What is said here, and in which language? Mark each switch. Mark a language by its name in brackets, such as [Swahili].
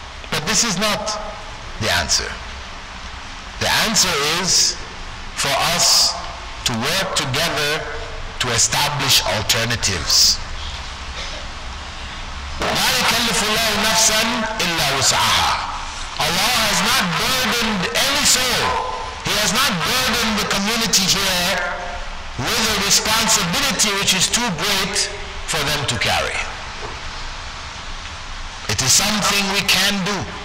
[English] But this is not the answer. The answer is for us to work together to establish alternatives. [Arabic] لا يكلف الله نفسا إلا وسعها. [English] Allah has not burdened any soul. He has not burdened the community here with a responsibility which is too great for them to carry. It is something we can do.